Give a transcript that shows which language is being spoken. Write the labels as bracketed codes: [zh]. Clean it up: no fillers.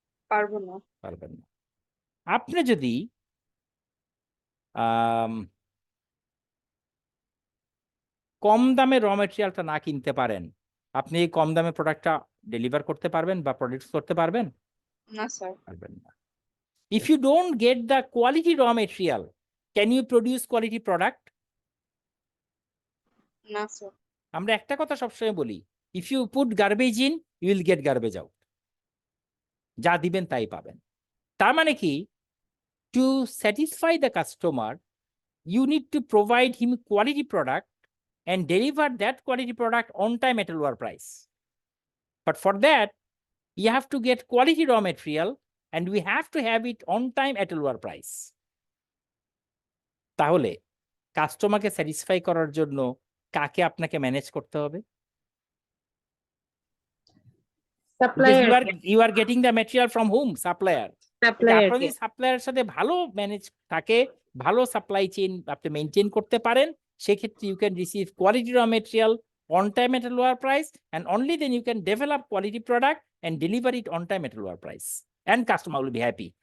[bn] পারবো না। পারবেন না। আপনি যদি কম দামে র মেটেরিয়ালটা না কিনতে পারেন, আপনি এই কম দামে প্রোডাক্টটা ডেলিভার করতে পারবেন বা প্রডিউস করতে পারবেন? না স্যার। পারবেন না। [en] If you don't get the quality raw material, can you produce quality product? [bn] না স্যার। আমরা একটা কথা সবসময় বলি, [en] if you put garbage in, you will get garbage out. [bn] যা দিবেন তাই পাবেন। তার মানে কি, [en] to satisfy the customer, you need to provide him quality product and deliver that quality product on time at a lower price. But for that, you have to get quality raw material and we have to have it on time at a lower price. [bn] তাহলে কাস্টমারকে satisfy করার জন্য কাকে আপনাকে manage করতে হবে? [en] Because you are getting the material from whom? Supplier. [bn] আপনার যদি সাপ্লায়ারের সাথে ভালো ম্যানেজ থাকে, ভালো সাপ্লাই চেইন আপনি মেনটেন করতে পারেন, সেক্ষেত্রে [en] You can receive quality raw material on time at a lower price and only then you can develop quality product and deliver it on time at a lower price and customer will be happy.